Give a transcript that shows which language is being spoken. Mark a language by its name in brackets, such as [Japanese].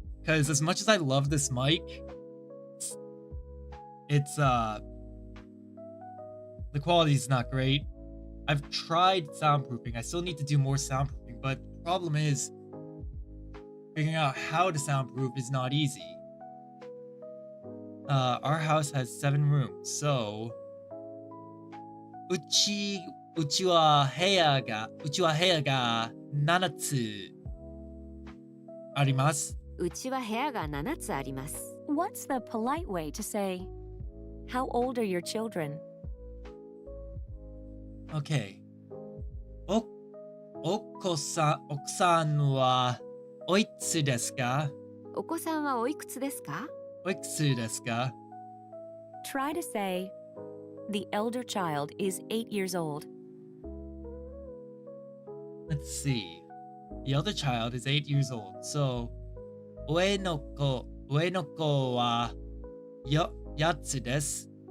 [English] Because as much as I love this mic, it's the quality is not great. I've tried soundproofing. I still need to do more soundproofing, but the problem is figuring out how to soundproof is not easy. Our house has 7 rooms, so [Japanese] うちは部屋が7つあります。うちは部屋が7つあります。 [English] What's the polite way to say, how old are your children? Okay. [Japanese] 奥さんはおいくつですか？お子さんはおいくつですか？おいくつですか？ [English] Try to say, the elder child is 8 years old. Let's see. The other child is 8 years old. [Japanese] So, 上の子は8つです。